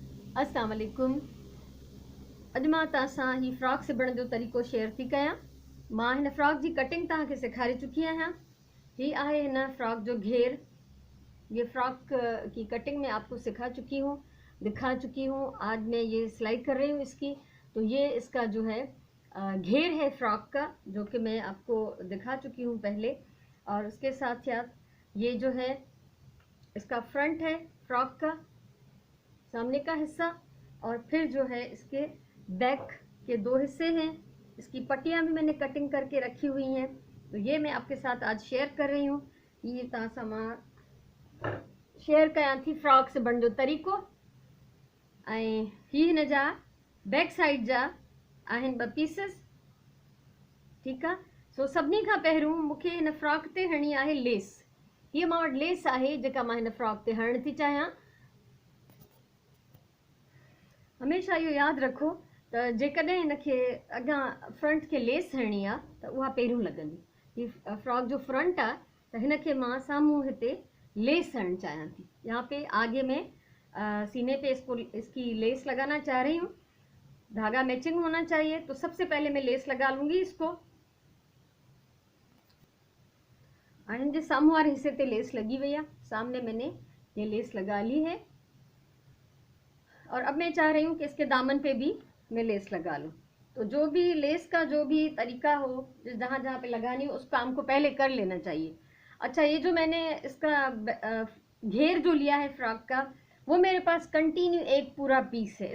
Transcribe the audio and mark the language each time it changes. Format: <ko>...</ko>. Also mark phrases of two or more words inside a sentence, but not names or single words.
<sd>अस्सलाम वालेकुम। अॼु मां तव्हां सां ही फ्रॉक सिबण जो तरीक़ो शेयर थी कयां। मां हिन फ्रॉक जी कटिंग तव्हांखे सेखारे चुकी आहियां। ही आहे हिन फ्रॉक जो घेर।</sd> <hi>ये फ्रॉक की कटिंग में आपको सिखा चुकी हूँ, दिखा चुकी हूँ। आज मैं ये सिलाई कर रही हूँ इसकी। तो ये इसका जो है घेर है फ्रॉक का, जो कि मैं आपको दिखा चुकी हूँ पहले। और उसके साथ साथ ये जो है इसका फ्रंट है फ्रॉक का, सामने का हिस्सा। और फिर जो है इसके बैक के दो हिस्से हैं। इसकी पट्टियां भी मैंने कटिंग करके रखी हुई हैं। तो ये मैं आपके साथ आज शेयर कर रही हूँ।</hi> <sd>ये तव्हां सां मां शेयर कयां थी फ्रॉक सिबण जो तरीक़ो। ऐं ही हिन जा</sd> <en>back side</en> <sd>जा आहिनि 2 पीसिस। ठीकु आहे। सो सभिनी खां पहिरियों मूंखे हिन फ्रॉक ते हणणी आहे लेस। हीअ मां वटि लेस आहे जेका मां हिन फ्रॉक ते हणण थी चाहियां। हमेशह इहो यादि रखो त जेकॾहिं हिनखे अॻियां फ्रंट खे लेस हणणी आहे त उहा पहिरियों लॻंदी। हीअ फ्रॉक जो फ्रंट आहे त हिनखे मां साम्हूं हिते लेस हणणु चाहियां थी।</sd> <hi>यहाँ पे आगे में सीने पे इसकी लेस लगाना चाह रही हूँ। धागा मैचिंग होना चाहिए। तो सबसे पहले मैं लेस लगा लूँगी इसको।</hi> <sd>और हिनजे साम्हूं वारे हिस्से ते लेस</sd> <hi>लगी हुई है। सामने मैंने ये लेस लगा ली है। और अब मैं चाह रही हूँ कि इसके दामन पे भी मैं लेस लगा लूँ। तो जो भी लेस का जो भी तरीका हो, जहाँ जहाँ पे लगानी हो, उस काम को पहले कर लेना चाहिए। अच्छा, ये जो मैंने इसका घेर जो लिया है फ्रॉक का, वो मेरे पास कंटिन्यू एक पूरा पीस है।</hi>